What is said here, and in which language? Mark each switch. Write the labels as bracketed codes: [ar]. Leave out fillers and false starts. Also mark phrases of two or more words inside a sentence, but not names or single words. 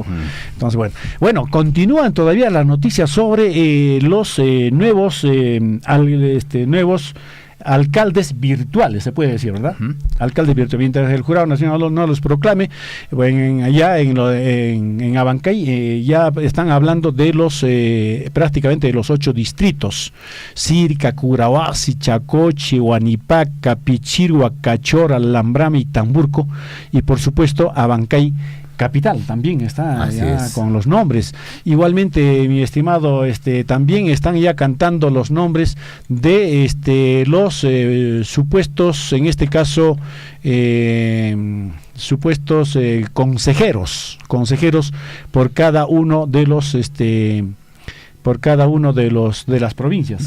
[es] Entonces, bueno, continúan todavía las noticias sobre los nuevos alcaldes virtuales, se puede decir, ¿verdad? Alcaldes virtuales, mientras el Jurado Nacional no los proclame. Allá en Abancay ya están hablando de los prácticamente de los 8 distritos: Sirca, Curahuasi, Chacoche, Huanipaca, Pichirua, Cachora, Lambrame y Tamburco, y por supuesto Abancay capital también está ya con los nombres. Igualmente, mi estimado, también están ya cantando los nombres de los supuestos, en este caso, supuestos consejeros por cada uno de los de las provincias.